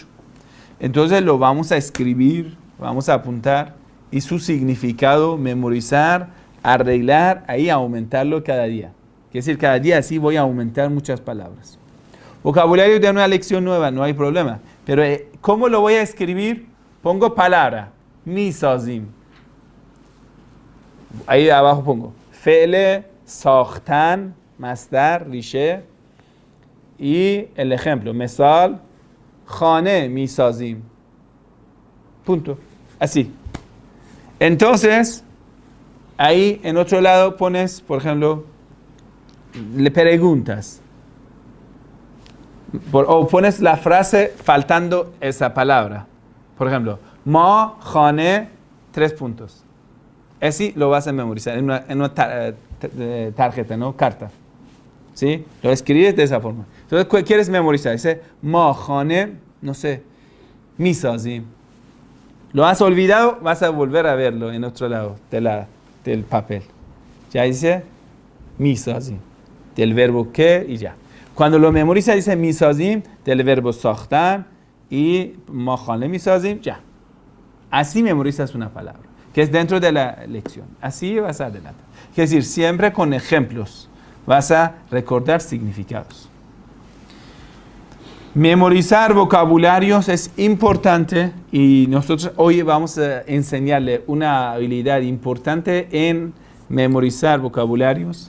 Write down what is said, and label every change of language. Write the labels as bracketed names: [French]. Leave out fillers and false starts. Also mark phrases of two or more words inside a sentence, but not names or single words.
[Spanish] Entonces lo vamos a escribir, vamos a apuntar y su significado, memorizar, arreglar, ahí aumentarlo cada día. Quiere decir, cada día sí voy a aumentar muchas palabras. Vocabulario de una lección nueva, no hay problema. Pero ¿cómo lo voy a escribir? Pongo palabra. میسازیم. ahí abajo pongo [Persian] فعل ساختن مصدر ریشه [Spanish] y el ejemplo [Persian] مثال خانه میسازیم [Spanish] punto así. Entonces ahí en otro lado pones, por ejemplo, le preguntas o pones la frase faltando esa palabra. Por ejemplo, [Persian] ما خانه 3 puntos. [Spanish] Así lo vas a memorizar en una tarjeta, ¿no? Carta. ¿Sí? Lo escribes de esa forma. Entonces, ¿qué quieres memorizar? Dice [Persian] ما خانه, [Spanish] no sé, میسازیم. Lo has olvidado, vas a volver a verlo en otro lado del papel. Ya dice میسازیم. Del verbo que y ya. Cuando lo memoriza dice میسازیم del verbo ساختن y [Persian] ما خانه میسازیم [Spanish] ya. Así memorizas una palabra, que es dentro de la lección. Así vas adelante. Es decir, siempre con ejemplos vas a recordar significados. Memorizar vocabularios es importante y nosotros hoy vamos a enseñarle una habilidad importante en memorizar vocabularios.